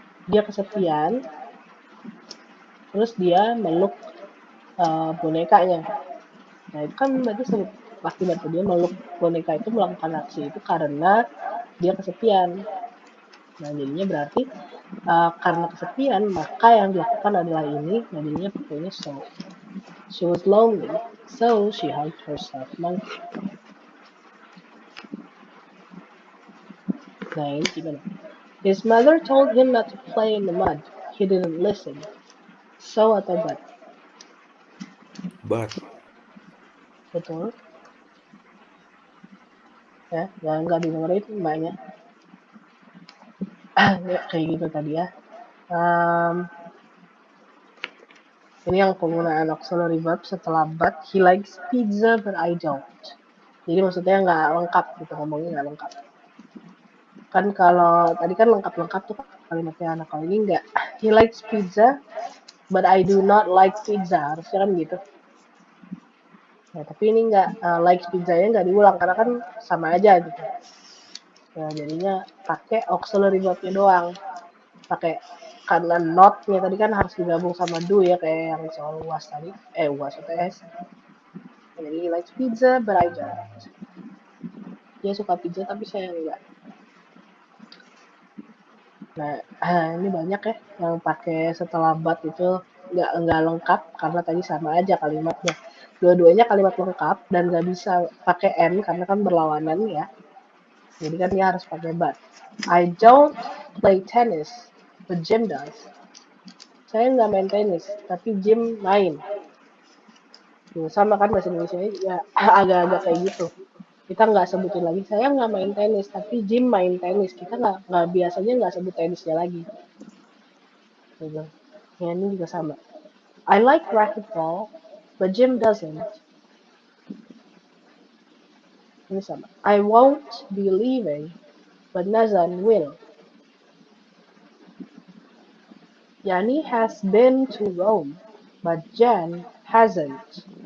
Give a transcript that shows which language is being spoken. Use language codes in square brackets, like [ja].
[id] Dia kesepian, terus dia meluk bonekanya. Nah itu kan berarti akibat dia meluk boneka itu, melakukan aksi itu karena dia kesepian. Nah jadinya berarti karena kesepian maka yang dilakukan adalah ini. Nah jadinya pakainya so. [en] She was lonely, so she hugged her stuffed monkey. [id] Nah ini gimana? [en] His mother told him not to play in the mud. He didn't listen. So atau but? But. [id] Betul. Ya, yang nggak didengerin mbaknya. Kayak gitu tadi ya. Ini yang penggunaan auxiliary verb setelah but. [en] He likes pizza but I don't. [id] Jadi maksudnya nggak lengkap gitu, ngomongnya nggak lengkap. Kan kalau tadi kan lengkap-lengkap tuh kalimatnya, anak kalau ini nggak. [en] He likes pizza but I do not like pizza, [id] harusnya kan gitu. Nah, tapi ini nggak, likes pizzanya nggak diulang karena kan sama aja gitu. Nah, jadinya pakai auxiliary verbnya doang. Pakai karena not-nya tadi kan harus digabung sama do ya, kayak yang soal UAS tadi. UAS UTS. Jadi [en] he likes pizza but I don't. [id] Dia suka pizza tapi saya enggak. Nah, ini banyak ya yang pakai setelah but itu nggak lengkap karena tadi sama aja kalimatnya. Dua-duanya kalimat lengkap dan nggak bisa pakai and karena kan berlawanan ya. Jadi kan dia harus pakai but. [en] I don't play tennis, but Jim does. [id] Saya nggak main tenis, tapi Jim main. Tuh, sama kan bahasa Indonesia ya agak-agak kayak gitu. Kita nggak sebutin lagi, saya nggak main tenis, tapi Jim main tenis. Kita nggak biasanya nggak sebut tenisnya lagi. Gitu. Ya, ini juga sama. [en] I like racquetball, but Jim doesn't. [id] Ini sama. [en] I won't be leaving, but Nazan will. Yani has been to Rome, but Jan hasn't.